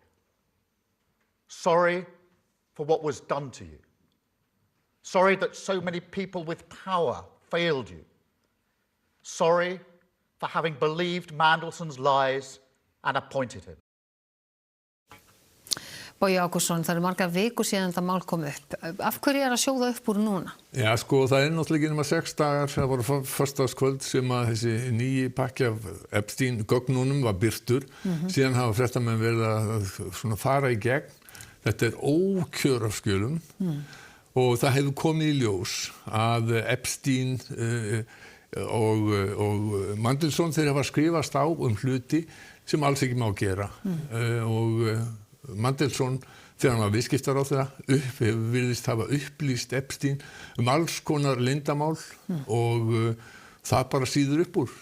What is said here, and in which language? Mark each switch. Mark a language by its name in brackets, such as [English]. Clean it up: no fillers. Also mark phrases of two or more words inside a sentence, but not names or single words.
[English] Sorry for what was done to you. Sorry that so many people with power failed you. Sorry for having believed Mandelson's lies and appointed him. [Icelandic] Bogi Ágústsson, það eru margar vikur síðan þetta mál kom upp. Af hverju að sjóða upp úr núna? Já, sko, það náttúrulega ekki nema 6 dagar, það voru föstudagskvöld sem að þessi nýji pakki af Epstein-gögnunum var birtur. Síðan hafa fréttamenn verið að svona fara í gegn. Þetta ókjör af skjölum og það hefur komið í ljós að Epstein og Mandelson þeir hafa skrifast á hluti sem alls ekki má gera og Mandelson þegar hann var viðskiptaráðherra hefur virðist hafa upplýst Epstein alls konar leyndamál og það bara síður upp úr.